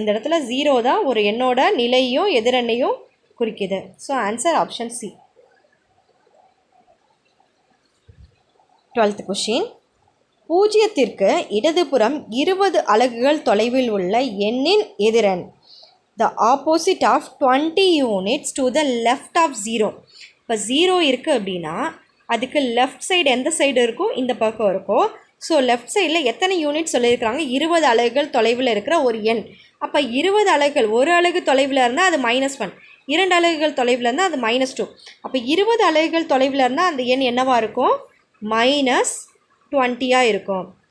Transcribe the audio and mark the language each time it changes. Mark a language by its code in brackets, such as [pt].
[ta] இந்த இடத்துல 0 தான் ஒரு எண்ணோட நிலையும் எதிரெண்ணையும் குறிக்குது. So answer option C. 12th question. 0க்கு இடதுபுறம் 20 அலகுகள் தொலைவில் உள்ள எண்ணின் எதிரெண். [en] The opposite of 20 units to the left of 0. [ta] இப்போ 0 இருக்குது அப்படின்னா அதுக்கு லெஃப்ட் சைடு எந்த சைடு இருக்கும், இந்த பக்கம் இருக்கும். ஸோ லெஃப்ட் சைடில் எத்தனை யூனிட் சொல்லியிருக்கிறாங்க, 20 அலகுகள் தொலைவில் இருக்கிற ஒரு எண். அப்போ 20 அலகுகள், ஒரு அலகு தொலைவில் இருந்தால் அது -1, 2 அலகுகள் தொலைவில் இருந்தால் அது -2. அப்போ 20 அலகுகள் தொலைவில் இருந்தால் அந்த எண் என்னவாக இருக்கும், -20 இருக்கும்.